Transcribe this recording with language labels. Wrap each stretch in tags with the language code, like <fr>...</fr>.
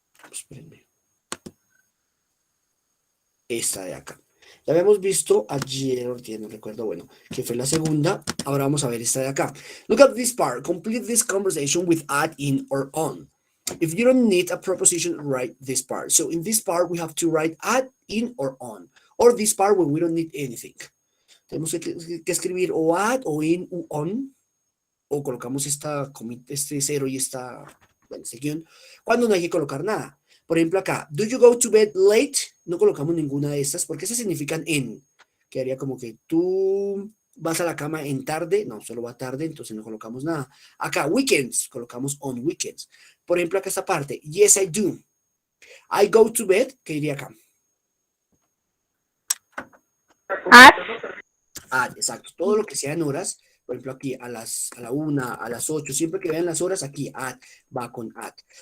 <es>Espérenme. Esta de acá. Ya habíamos visto ayer, no recuerdo, bueno, que fue la segunda. Ahora vamos a ver esta de acá.</es> <en>Look at this part. Complete this conversation with at, in, or on. If you don't need a preposition, write this part. So in this part, we have to write at, in, or on. Or this part when we don't need anything.</en> <es>Tenemos que escribir o at, o in, o on. O colocamos este cero y este guión, cuando no hay que colocar nada. Por ejemplo, acá,</es> <en>do you go to bed late?</en> <es>No colocamos ninguna de estas porque esas significan en. Quedaría como que tú vas a la cama en tarde. No, solo va tarde, entonces no colocamos nada. Acá, weekends, colocamos</es> <en>on weekends.</en> <es>Por ejemplo, acá esta parte,</es> <en>yes, I do. I go to bed,</en> <es>¿qué iría acá? Exacto. Todo lo que sea en horas, por ejemplo, aquí a la 1, a las 8, siempre que vean las horas, aquí va con at.</es>